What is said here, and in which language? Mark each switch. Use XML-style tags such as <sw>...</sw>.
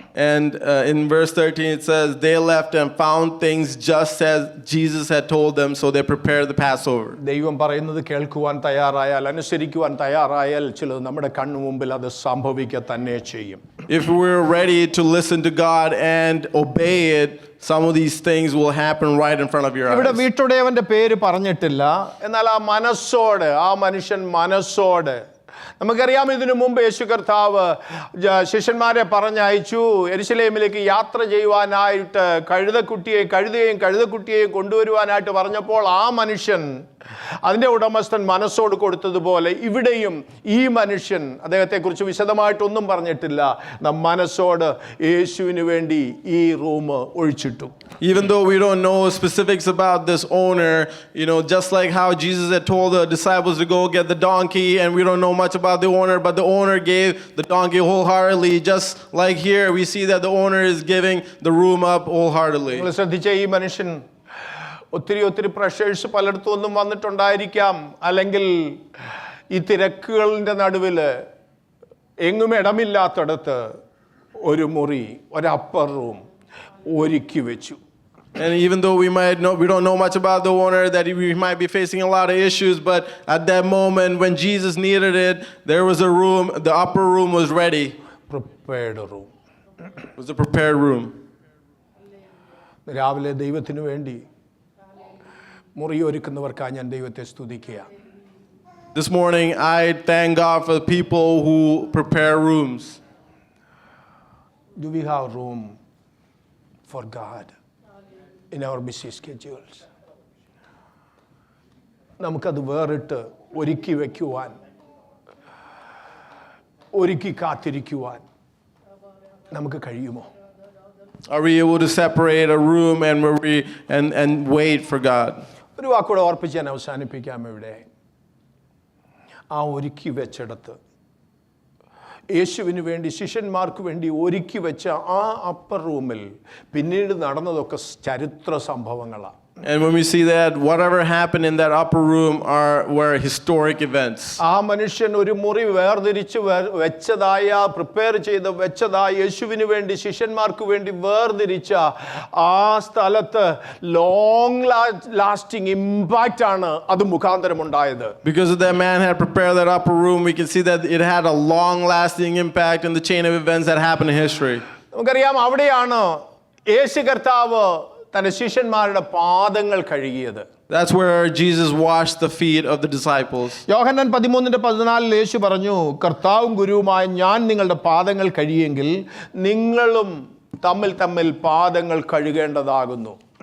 <en>And in verse 13 it says, they left and found things just as Jesus had told them, so they prepared the Passover.</en> <ml>ദൈവം പറയുന്നത് കേൾക്കുവാൻ തയ്യാറായാൽ, അനുസരിക്കുവാൻ തയ്യാറായാൽ ചിലത് നമ്മുടെ കണ്ണു മുമ്പിൽ അത് സംഭവിക്കുക തന്നെ ചെയ്യും.</ml> <en>If we're ready to listen to God and obey it, some of these things will happen right in front of your eyes.</en> <ml>ഇവിടെ വീട്ടുടയവന്റെ പേര് പറഞ്ഞിട്ടില്ല, എന്നാൽ ആ മനസ്സോട്, ആ മനുഷ്യൻ മനസ്സോട്, നമുക്കറിയാം ഇതിനു മുമ്പ് യേശു കർത്താവ് ശിഷ്യന്മാരെ പറഞ്ഞയച്ചു യെരുശലേമിലേക്ക് യാത്ര ചെയ്യുവാനായിട്ട്, കഴുതയെയും കഴുതക്കുട്ടിയെയും കൊണ്ടുവരുവാനായിട്ട് പറഞ്ഞപ്പോൾ ആ മനുഷ്യൻ അതിൻ്റെ ഉടമസ്ഥൻ മനസ്സോട് കൊടുത്തതുപോലെ ഇവിടെയും ഈ മനുഷ്യൻ, അദ്ദേഹത്തെക്കുറിച്ച് വിശദമായിട്ടൊന്നും പറഞ്ഞിട്ടില്ല, മനസ്സോട് യേശുവിന് വേണ്ടി ഈ room ഒഴിച്ചിട്ടു.</ml> <en>Even though we don't know specifics about this owner, just like how Jesus had told the disciples to go get the donkey, and we don't know much about the owner, but the owner gave the donkey wholeheartedly. Just like here, we see that the owner is giving the room up wholeheartedly.</en> <ml>നിങ്ങൾ ശ്രദ്ധിച്ച ഈ മനുഷ്യൻ ഒത്തിരി pressures പലയിടത്തും ഒന്നും വന്നിട്ടുണ്ടായിരിക്കാം, അല്ലെങ്കിൽ ഈ തിരക്കുകളുടെ നടുവിൽ എങ്ങും ഇടമില്ലാത്തടത്ത് ഒരു മുറി, ഒരു അപ്പർ റൂം ഒരുക്കി വെച്ചു.</ml> <en>And even though we don't know much about the owner, that we might be facing a lot of issues, but at that moment when Jesus needed it, there was a room, the upper room was ready. Prepared room. It was a prepared room.</en> <ml>രാവിലെ ദൈവത്തിനു വേണ്ടി മുറി ഒരുക്കുന്നവർക്കായി ഞാൻ ദൈവത്തെ സ്തുതിക്കുക.</ml> <en>This morning I thank God for the people who prepare rooms. Do we have room for God in our busy schedules?</en> <ml>നമുക്കത് വേറിട്ട് ഒരുക്കി വയ്ക്കുവാൻ, ഒരുക്കി കാത്തിരിക്കുവാൻ നമുക്ക് കഴിയുമോ?</ml> <en>Are we able to separate a room and wait for God?</en> <ml>ഒരു വാക്കൂടെ ഓർപ്പിച്ച് ഞാൻ അവസാനിപ്പിക്കാം. ഇവിടെ ആ ഒരുക്കി വെച്ചിടത്ത് യേശുവിന് വേണ്ടി, ശിഷ്യന്മാർക്ക് വേണ്ടി ഒരുക്കി വെച്ച ആ അപ്പർ റൂമിൽ പിന്നീട് നടന്നതൊക്കെ ചരിത്ര സംഭവങ്ങളാണ്.</ml> <en>And when we see that, whatever happened in that upper room were historic events.</en> <ml>ആ മനുഷ്യൻ ഒരു മുറി വേർതിരിച്ച് വെച്ചതായ പ്രിപ്പയർ ചെയ്ത് വെച്ചതായ യേശുവിന് വേണ്ടി ശിഷ്യന്മാർക്ക് വേണ്ടി വേർതിരിച്ച ആ സ്ഥലത്ത്</ml> <en>long lasting impact</en> <ml>ആണ് അത് മുഖാന്തരം ഉണ്ടായത്.</ml> <en>Because that man had prepared that upper room, we can see that it had a long-lasting impact in the chain of events that happened in history.</en> <ml>നമുക്കറിയാം അവിടെയാണ് യേശു കർത്താവ് തന്റെ ശിഷ്യന്മാരുടെ പാദങ്ങൾ കഴുകിയത്.</ml> <en>That's where Jesus washed the feet of the disciples.</en> <ml>യോഹന്നാൻ 13:14 യേശു പറഞ്ഞു, കർത്താവും ഗുരുവുമായ ഞാൻ നിങ്ങളുടെ പാദങ്ങൾ കഴുകിയെങ്കിൽ നിങ്ങളും തമ്മിൽ പാദങ്ങൾ കഴുകേണ്ടതാകുന്നു.</ml>